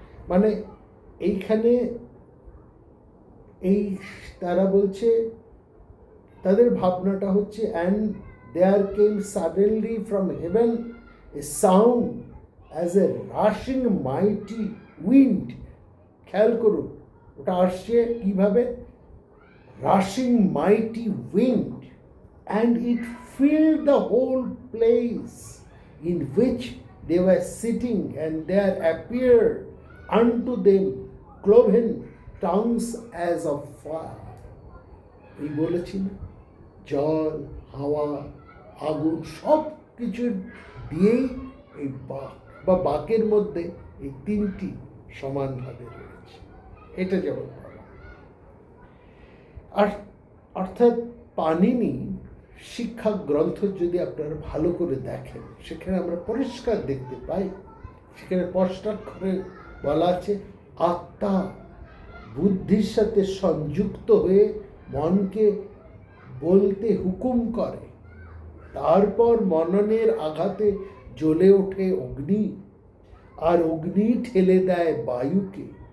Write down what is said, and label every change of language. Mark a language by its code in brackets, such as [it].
[bn] মানে এইখানে এই তারা বলছে, তাদের ভাবনাটা হচ্ছে, [en] And there came suddenly from heaven a sound as a rushing mighty wind. [bn] খেয়াল করুন, ওটা আসছে কিভাবে, [en] Rushing mighty wind, and it filled the whole place in which they were sitting, and there appeared unto them cloven tongues as of fire. [bn] এই বলেছি না, জল, হাওয়া, আগুন সব কিছুর দিয়েই এই বাক বা বাকের মধ্যে এই তিনটি সমানভাবে রয়েছে। এটা যেমন বলা। আর অর্থাৎ পাণিনি শিক্ষা গ্রন্থ যদি আপনারা ভালো করে দেখেন, সেখানে আমরা পরিষ্কার দেখতে পাই, সেখানে স্পষ্টাক্ষরে বলা আছে, আত্মা বুদ্ধির সাথে সংযুক্ত হয়ে মনকে বলতে হুকুম করে, তারপর মননের আঘাতে জ্বলে ওঠে অগ্নি, আর অগ্নি ঠেলে দেয় বায়ুকে।